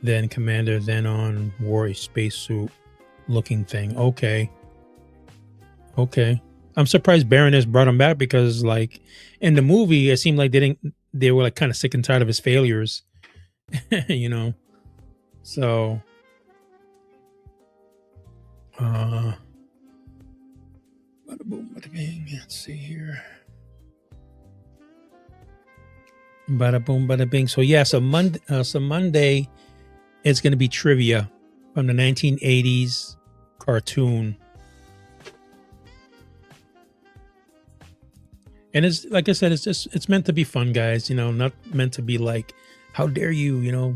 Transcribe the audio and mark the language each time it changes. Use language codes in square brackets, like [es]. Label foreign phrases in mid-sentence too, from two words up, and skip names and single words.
[en] Then Commander then on wore a spacesuit looking thing. Okay. I'm surprised Baroness brought him back because, like, in the movie, it seemed like they were like kind of sick and tired of his failures, you know. So, bada boom, bada bing. Let's see here. Bada boom, bada bing. So yeah, so Monday, it's going to be trivia from the 1980s cartoon. And it's like I said, it's meant to be fun, guys, you know, not meant to be like, how dare you, you know.